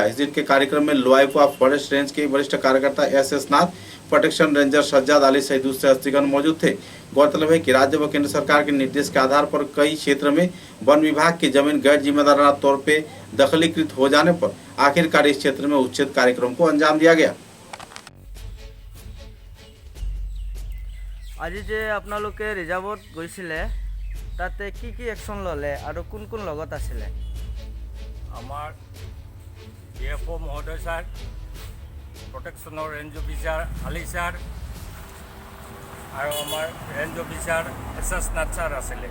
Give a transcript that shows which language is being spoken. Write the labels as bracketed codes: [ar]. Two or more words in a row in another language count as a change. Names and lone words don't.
[hi] इस दिन के कार्यक्रम में लोआईपुआ [en] forest range [hi] के वरिष्ठ कार्यकर्ता एस नाथ, [en] protection ranger [hi] सज्जाद अली सहित दूसरे हस्तीगण मौजूद थे। गौरतलब है कि राज्य व केंद्र सरकार के निर्देश के आधार पर कई क्षेत्र में वन विभाग की जमीन गैर जिम्मेदाराना तौर पर दखलीकृत हो जाने पर आखिरकार इस क्षेत्र में उच्छेद कार्यक्रम को अंजाम दिया गया। [as] আজি যে আপোনালোকে ৰিজাৰ্ভত গৈছিলে তাতে কি কি একশ্যন ল'লে আৰু কোন কোন লগত আছিলে? আমাৰ ডিএফঅ মহোদয় ছাৰ, প্ৰটেকশ্যনৰ [en] range officer [as] আলি ছাৰ আৰু আমাৰ [en] range officer [as] এছ নাথ ছাৰ আছিলে।